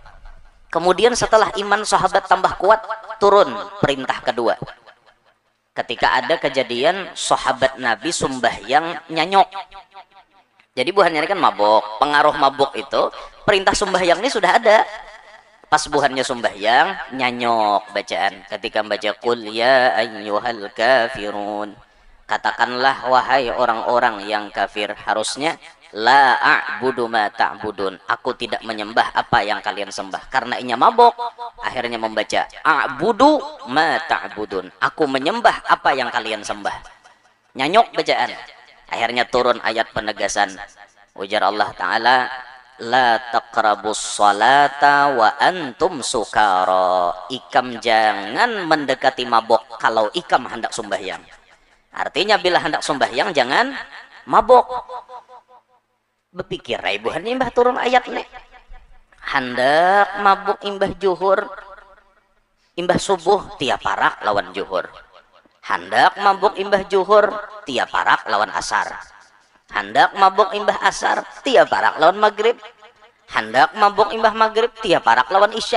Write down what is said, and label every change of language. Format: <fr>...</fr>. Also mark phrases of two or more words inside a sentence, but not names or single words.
<id>Kemudian setelah iman sahabat tambah kuat, turun perintah kedua. Ketika ada kejadian sahabat Nabi sembahyang nyanyok. Jadi buahnya kan mabok. Pengaruh mabok itu perintah sembahyang ini sudah ada.</id> <bjn>pas buhannya sembahyang nyanyok bacaan ketika baca</bjn> <ar>قل يا أيها الكافرون,</ar> <id>katakanlah wahai orang-orang yang kafir. Harusnya</id> <ar>لا أعبد ما تعبدون,</ar> <id>aku tidak menyembah apa yang kalian sembah.</id> <bjn>Karena inya mabok akhirnya membaca</bjn> <ar>أعبد ما تعبدون,</ar> <bjn>aku menyembah apa yang kalian sembah.</bjn> <id>Nyanyok bacaan, akhirnya turun ayat penegasan.</id> <bjn>Ujar Allah Ta'ala,</bjn> <ar>لا تقربوا الصلاة وأنتم سكارى,</ar> <bjn>ikam jangan mendekati mabok kalau ikam hendak sembahyang.</bjn> <id>Artinya bila hendak sembahyang jangan mabok.</id> <bjn>Berpikir ibuhan imbah turun ayat nih, hendak mabuk imbah juhur, imbah subuh tiap parak lawan juhur, hendak mabuk imbah juhur tiap parak lawan asar, hendak mabuk imbah asar tiap parak lawan maghrib, hendak mabuk imbah maghrib tiap parak lawan isya.</bjn>